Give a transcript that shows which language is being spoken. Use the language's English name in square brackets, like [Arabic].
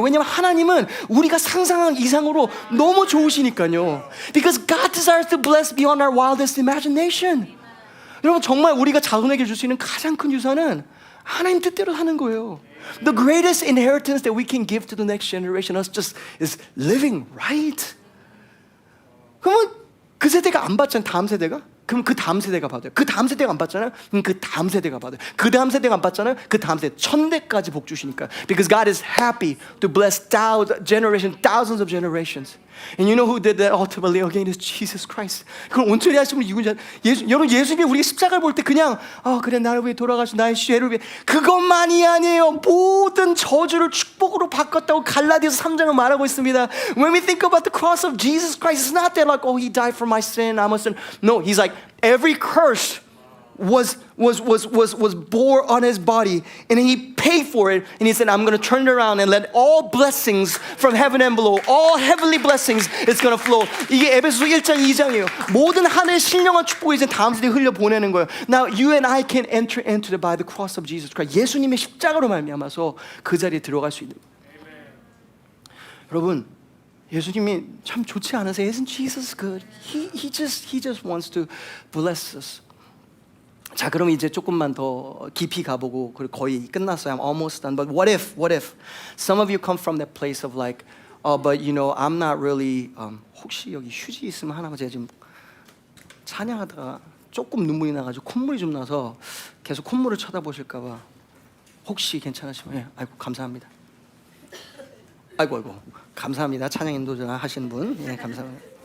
[Korean] 왜냐하면 하나님은 우리가 상상한 이상으로 너무 좋으시니까요. [English] Because God desires to bless beyond our wildest imagination. [Korean] 여러분 정말 우리가 자손에게 줄 수 있는 가장 큰 유산은 하나님 뜻대로 사는 거예요. [English] The greatest inheritance that we can give to the next generation is living right. [Korean] 그러면 그 세대가 안 받잖아요. 다음 세대가? 그럼 그 다음 세대가 받아요. 그 다음 세대가 안 받잖아요. 그럼 그 다음 세대가 받아요. 그 다음 세대가 안 받잖아요. 그 다음 세대 1000대까지 복 주시니까. [English] Because God is happy to bless thousands of generations. And you know who did that ultimately again is Jesus Christ. [Korean] 그걸 온전히 하신 분이 누군지 여러분 예수님이 우리가 십자가를 볼 때 그냥 그래 나를 위해 돌아가신 나의 죄를 위해 그것만이 아니에요. 모든 저주를 축복으로 바꿨다고 갈라디아서 3장은 말하고 있습니다. [English] When we think about the cross of Jesus Christ, it's not that like he died for my sin, I'm a sinner. No, he's like every curse was bore on his body, and he paid for it, and he said, I'm going to turn it around and let all blessings from heaven and below, all heavenly blessings is going to flow. [Korean] 이게 에베소서 1장 2장이에요. 모든 하늘의 신령한 축복이 이제 다음 세대에 흘려 보내는 거예요. [English] Now you and I can enter into by the cross of Jesus Christ. [Korean] 예수님의 십자가로 말미암아서 그 자리에 들어갈 수 있는 거예요. 여러분 예수님이 참 좋지 않으세요? [English] Isn't Jesus good? He just wants to bless us. [Korean] 자, 그럼 이제 조금만 더 깊이 가보고 그리고 거의 끝났어요. [English] I'm almost done. But what if some of you come from that place of like, but you know, I'm not really. [Korean] 혹시 여기 휴지 있으면 하나만 제가 지금 찬양하다가 조금 눈물이 나가지고 콧물이 좀 나서 계속 콧물을 쳐다보실까봐 혹시 괜찮으시면 예, 아이고 감사합니다. 아이고 감사합니다. 찬양 인도자 하시는 분, 예, 감사합니다.